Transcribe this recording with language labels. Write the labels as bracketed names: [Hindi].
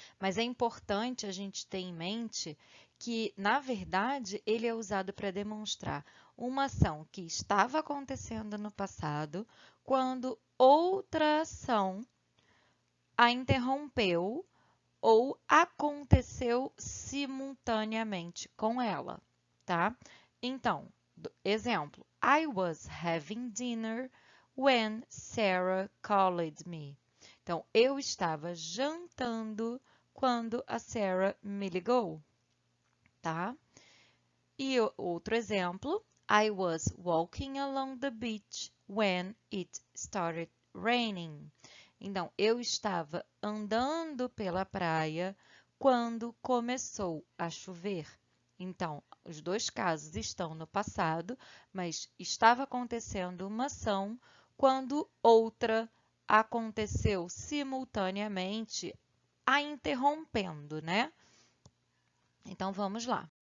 [Portuguese] Mas é importante a gente ter em mente que, na verdade, ele é usado para demonstrar uma ação que estava acontecendo no passado, quando outra ação a interrompeu ou aconteceu simultaneamente com ela, tá? [English] Então, exemplo, I was having dinner when Sarah called me. [Portuguese] Então, eu estava jantando quando a Sarah me ligou, tá? [English] E outro exemplo, I was walking along the beach when it started raining. [Portuguese] Então, eu estava andando pela praia quando começou a chover. Então, os dois casos estão no passado, mas estava acontecendo uma ação quando outra aconteceu simultaneamente, a interrompendo, né? Então, vamos lá.